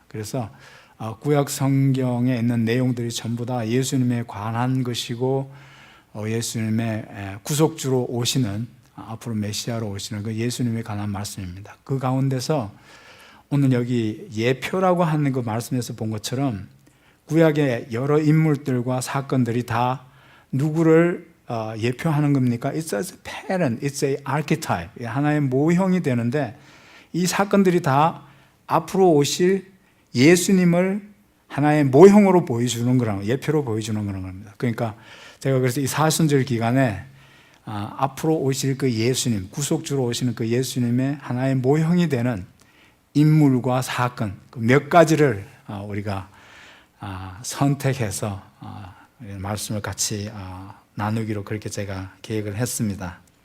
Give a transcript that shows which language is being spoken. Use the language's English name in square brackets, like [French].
[Korean] 그래서 구약 성경에 있는 내용들이 전부 다 예수님에 관한 것이고 예수님의 구속주로 오시는, 앞으로 메시아로 오시는 그 예수님에 관한 말씀입니다. 그 가운데서 오늘 여기 예표라고 하는 그 말씀에서 본 것처럼 구약의 여러 인물들과 사건들이 다 누구를 예표하는 겁니까? [English] It's a pattern, it's a archetype. [Korean] 하나의 모형이 되는데 이 사건들이 다 앞으로 오실 예수님을 하나의 모형으로 보여주는 거라는, 예표로 보여주는 그런 겁니다. 그러니까 제가 그래서 이 사순절 기간에 앞으로 오실 그 예수님, 구속주로 오시는 그 예수님의 하나의 모형이 되는 인물과 사건 몇 가지를 우리가 선택해서 말씀을 같이 나누기로 그렇게 제가 계획을 했습니다.